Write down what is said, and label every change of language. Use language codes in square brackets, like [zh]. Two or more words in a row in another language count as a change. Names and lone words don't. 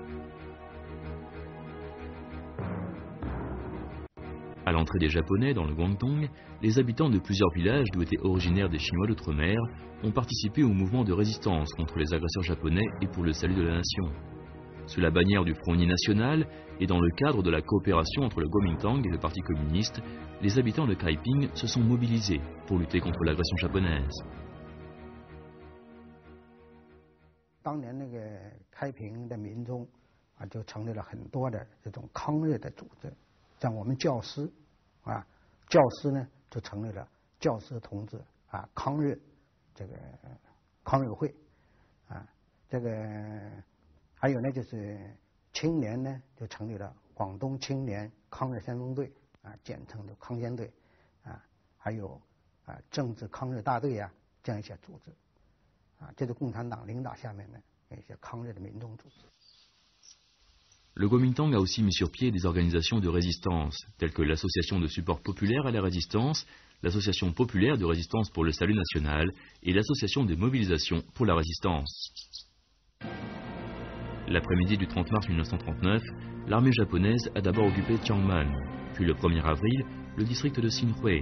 [fr] À l'entrée des Japonais dans le Guangdong, les habitants de plusieurs villages d'où étaient originaires des Chinois d'outre-mer ont participé au mouvement de résistance contre les agresseurs japonais et pour le salut de la nation. Sous la bannière du Front Uni national et dans le cadre de la coopération entre le Kuomintang et le Parti communiste, les habitants de Kaiping se sont mobilisés pour lutter contre l'agression japonaise. [zh] 当年那个开平的民众就成立了很多的这种抗日的组织。像我们教师，教师呢就成立了教师同志抗日这个抗日会，这个还有呢就是青年呢就成立了广东青年抗日先锋队，简称的抗先队，还有政治抗日大队这样一些组织，这是共产党领导下面的一些抗日的民众组织。 [fr] Le Kuomintang a aussi mis sur pied des organisations de résistance, telles que l'Association de support populaire à la résistance, l'Association populaire de résistance pour le salut national et l'Association de mobilisation pour la résistance. L'après-midi du 30 mars 1939, l'armée japonaise a d'abord occupé Tiangmen, puis le 1er avril, le district de Xinhui.